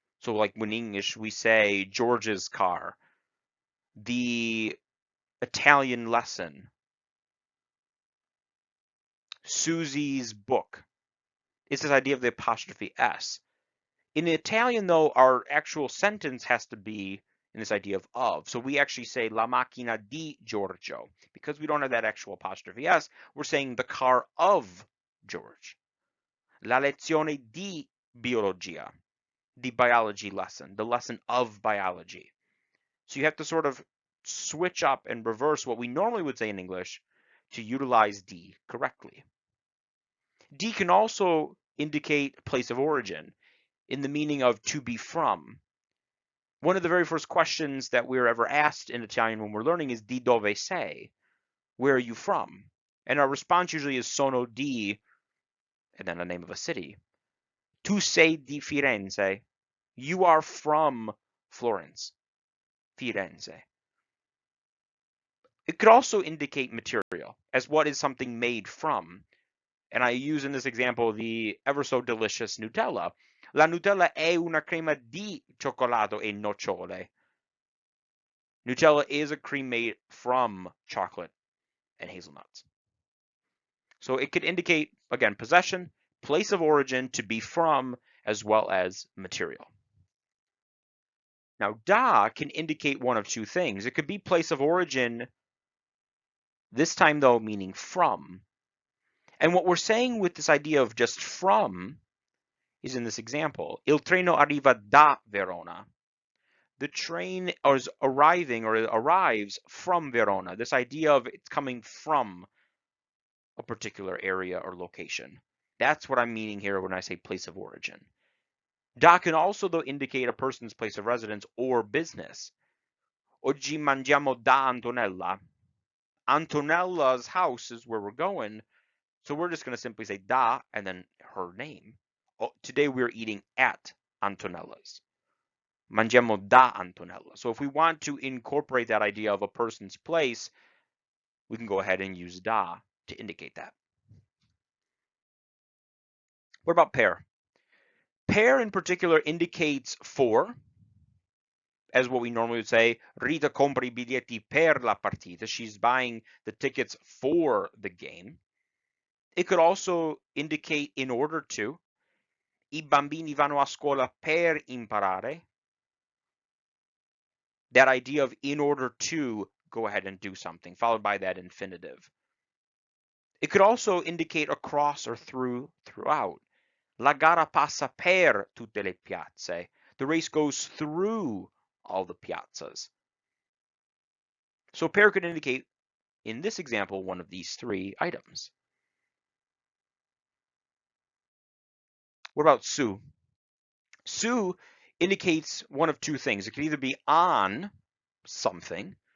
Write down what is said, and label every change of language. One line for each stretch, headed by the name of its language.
English: So like when in English we say George's car, the Italian lesson, Susie's book. It's this idea of the apostrophe S. In Italian, though, our actual sentence has to be in this idea of. So we actually say
Italian: la macchina di Giorgio.
English: Because we don't have that actual apostrophe S, we're saying the car of George.
Italian: La lezione di biologia,
English: the biology lesson, the lesson of biology. So you have to sort of switch up and reverse what we normally would say in English to utilize D correctly. D can also indicate place of origin in the meaning of to be from. One of the very first questions that we're ever asked in Italian when we're learning is
Italian: di dove sei?
English: Where are you from? And our response usually is
Italian: sono di,
English: and then the name of a city.
Italian: Tu sei di Firenze.
English: You are from Florence, Firenze. It could also indicate material, as what is something made from. And I use in this example the ever so delicious Nutella.
Italian: La Nutella è una crema di cioccolato e nocciole.
English: Nutella is a cream made from chocolate and hazelnuts. So it could indicate, again, possession, place of origin, to be from, as well as material. Now, da can indicate one of two things. It could be place of origin, this time, though, meaning from. And what we're saying with this idea of just from is in this example.
Italian: Il treno arriva da Verona.
English: The train is arriving or arrives from Verona. This idea of it's coming from a particular area or location. That's what I'm meaning here when I say place of origin. Da can also, though, indicate a person's place of residence or business.
Italian: Oggi mangiamo da Antonella.
English: Antonella's house is where we're going, so we're just going to simply say da and then her name. Oh, today we're eating at Antonella's.
Italian: Mangiamo da Antonella.
English: So if we want to incorporate that idea of a person's place, we can go ahead and use da to indicate that. What about per? Per in particular indicates for, as what we normally would say,
Italian: Rita compra I biglietti per la partita.
English: She's buying the tickets for the game. It could also indicate in order to.
Italian: I bambini vanno a scuola per imparare.
English: That idea of in order to go ahead and do something, followed by that infinitive. It could also indicate across or throughout.
Italian: La gara passa per tutte le piazze.
English: The race goes through all the piazzas. So per could indicate, in this example, one of these three items. What about su? Su indicates one of two things. It could either be on something.